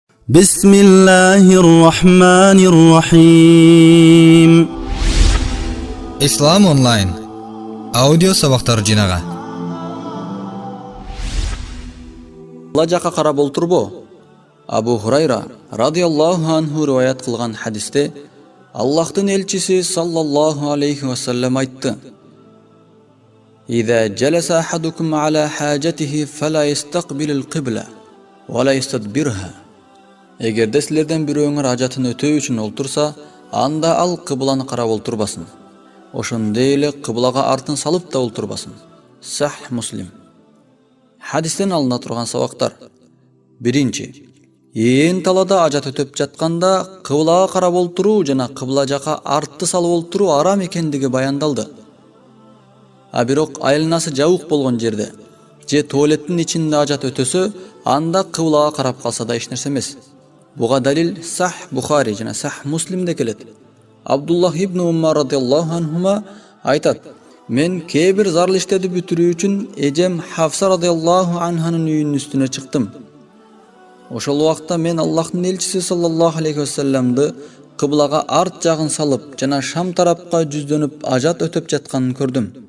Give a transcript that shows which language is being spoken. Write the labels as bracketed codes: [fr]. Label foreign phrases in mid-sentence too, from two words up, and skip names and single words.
[ar] بسم الله الرحمن الرحيم. [ky] Ислам онлайн аудио сабактар жинага. Алла жака карап олтурбу? [ar] Абу Хурайра رضي الله عنه [ky] риваят кылган хадисте Аллахтын элчиси [ar] صلى الله عليه وسلم айтты: "إذا جلس أحدكم على حاجته فلا يستقبل القبلة ولا يستدبرها." [ky] Эгерде силерден бирөөңөр ажатын өтөө үчүн олтурса, анда ал кыбланы карап олтурбасын. Ошондой эле кыблага артын салып да олтурбасын. Сах Муслим. Хадистен алына турган сабактар. Биринчи, ээн талада ажат өтөп жатканда кыблага карап олтуруу жана кыбла жака артты салып олтуруу арам экендиги баяндалды. А бирок айланасы жабык болгон жерде же туалеттин ичинде ажат өтөсө, анда кыблага карап калса да эч нерсе эмес. Буга далил Сах Бухари жана Сах Муслимде келет. Абдуллах ибн Умар [ar] رضي الله عنهما [ky] айтат: "Мен кээ бир зарыл иштерди бүтүрүү үчүн эжем Хафса [ar] رضي الله عنها [ky] үйүнүн үстүнө чыктым. Ошол убакта мен Аллахтын элчиси [ar] صلى الله عليه وسلم [ky] кыблага арт жагын салып жана Шам тарапка жүздөнүп ажат өтөп жатканын көрдүм."